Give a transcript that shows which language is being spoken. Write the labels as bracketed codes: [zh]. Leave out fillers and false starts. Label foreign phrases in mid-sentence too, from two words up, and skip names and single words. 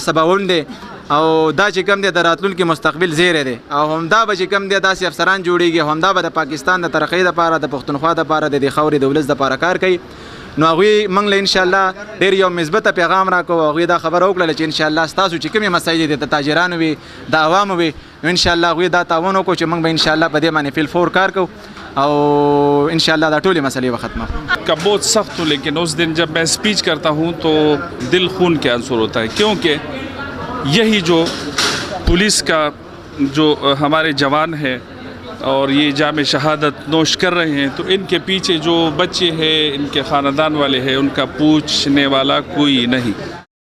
[ps] سباوند دی او دا چې کوم دی د راتلونکي مستقبل زیری دی او همدا به چې کوم دی داسې افسران جوړیږي همدا به د پاکستان د ترقۍ دپاره د پښتونخوا دپاره د دې خاورې د ولس دپاره کار کوي نو هغوی موږ له انشاءالله ډېر یو مثبته پیغام راکړو هغوی دا خبره وکړله چې انشاءالله ستاسو چې کومې مسایل دي د تاجرانو وي د عوامو وي نو انشاءالله هغوی دا تعاون وکړو چې موږ به انشاءالله په دې باندې فیل فور کار کوو او इंशाल्लाह دا ټولې مسئلې به ختمه [ur] کا بہت سخت ہوں لیکن اس دن جب میں اسپیچ کرتا ہوں تو دل خون کے آنسو ہوتا ہے کیونکہ یہی جو پولیس کا جو ہمارے جوان ہیں اور یہ جام شہادت نوش کر رہے ہیں تو انکے پیچھے جو بچے ہیں انکے خاندان والے ہیں انکا پوچھنے والا کوئی نہیں.